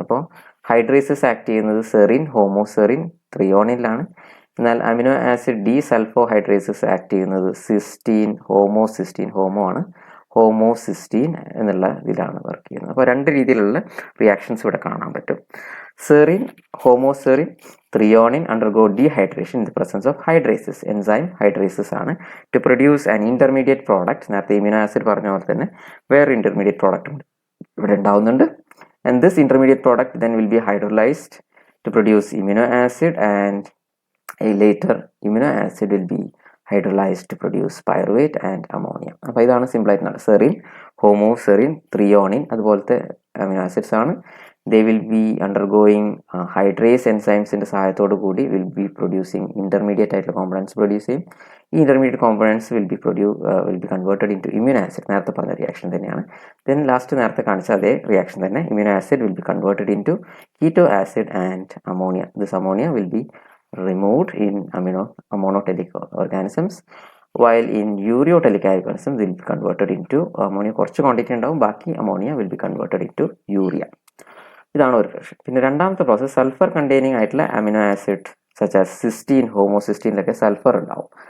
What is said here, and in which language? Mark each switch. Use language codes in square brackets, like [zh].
[ml] അപ്പോൾ ഹൈഡ്രേസസ് ആക്ട് ചെയ്യുന്നത് serine, homoserine, ത്രിയോണിലാണ്. എന്നാൽ amino acid D sulpho ഹൈഡ്രേസസ് act ചെയ്യുന്നത് സിസ്റ്റീൻ, ഹോമോസിസ്റ്റീൻ, ഹോമോ ആണ്, ഹോമോസിസ്റ്റീൻ എന്നുള്ള ഇതിലാണ് വർക്ക് ചെയ്യുന്നത്. അപ്പോൾ രണ്ട് രീതിയിലുള്ള റിയാക്ഷൻസ് ഇവിടെ കാണാൻ പറ്റും. [en] Serine, homoserine, threonine undergo dehydration in the presence of hydrases. enzyme hydrases [ml] ആണ് [en] to produce an intermediate product. [ml] നേരത്തെ ഇമ്യൂണോ ആസിഡ് പറഞ്ഞ പോലെ തന്നെ വേറെ ഇന്റർമീഡിയറ്റ് പ്രോഡക്റ്റ് ഇവിടെ ഉണ്ടാവുന്നുണ്ട്. [en] and this intermediate product then will be hydrolyzed to produce amino acid, and a later amino acid will be hydrolyzed to produce pyruvate and ammonia. [ml] അപ്പോൾ ഇതാണ് simple ആയിട്ട് സെറിൻ, ഹോമോസെറിൻ, ത്രിയോണിൻ അതുപോലത്തെ amino acids ആണ്. [en] they will be undergoing hydrase enzymes [ml] സഹായത്തോടു കൂടി [en] will be producing intermediate [ml] ആയിട്ടുള്ള [en] components produce [ml] ചെയ്യും. ഈ [en] intermediate components will be converted into amino acid. [ml] നേരത്തെ പറഞ്ഞ റിയാക്ഷൻ തന്നെയാണ്. then ലാസ്റ്റ് നേരത്തെ കാണിച്ച അതേ റിയാക്ഷൻ തന്നെ, [en] amino acid will be converted into keto acid and ammonia. this ammonia will be removed in monotelic organisms, while in ureotelic organisms will be converted into ammonia. [ml] കുറച്ച് quantity ഉണ്ടാവും, ബാക്കി [en] ammonia will be converted into urea. [ml] ഇതാണ് ഒരു reaction. പിന്നെ രണ്ടാമത്തെ process sulphur containing ആയിട്ടുള്ള amino acid such as cysteine, ഹോമോസിസ്റ്റീനിലൊക്കെ sulphur ഉണ്ടാവും.